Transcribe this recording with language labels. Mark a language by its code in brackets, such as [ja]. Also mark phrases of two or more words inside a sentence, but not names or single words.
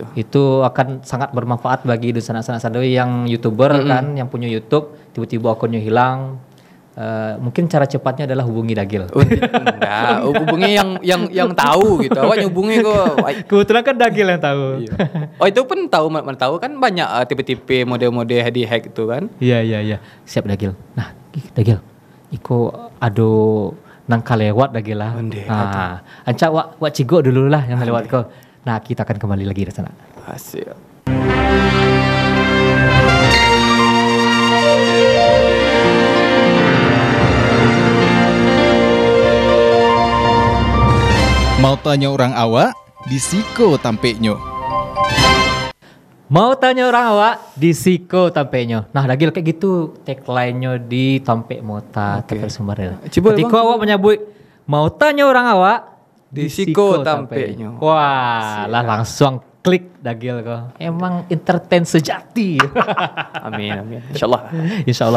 [id] Itu akan sangat bermanfaat bagi sana-sana yang YouTuber kan yang punya YouTube tiba-tiba akunnya hilang. Mungkin cara cepatnya adalah hubungi Dagil. Enggak, hubungi yang tahu gitu. Awak hubungi kok. Kebetulan kan Dagil yang tahu. Iya. Oh itu pun tahu kan banyak tipe-tipe mode-mode di hack itu kan. Iya. Siap Dagil. Nah, Dagil. [min] Iko ado nang kalewat Dagil lah. Nah, ancak wak cigo dulu lah yang lewat kau. [id] Nah, kita akan kembali lagi di sana. Asyik. [min] Mau tanya orang awak, disiko tampeknya. Mau tanya orang awak, disiko tampeknya. [id] Nah, Dagil kayak gitu tagline-nya di Tampek Mota TVRI Sumbarel. Ketika awak menyebut mau tanya orang awak, [min] disiko tampeknya. [id] Wah, lah langsung klik Dagil kok. Emang entertain sejati. Amin. Insyaallah.